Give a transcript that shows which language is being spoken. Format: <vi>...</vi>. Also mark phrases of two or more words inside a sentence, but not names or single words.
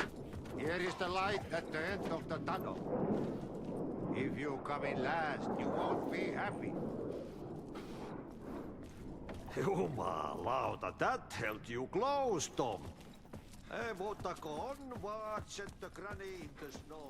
<en>Here is the light at the end of the tunnel. If you come in last, you won't be happy. Jumalauta, that held you close, Tom.</en> <fi>Ei muuta kuin</fi> <en>onwards and the granny in the snow.</en>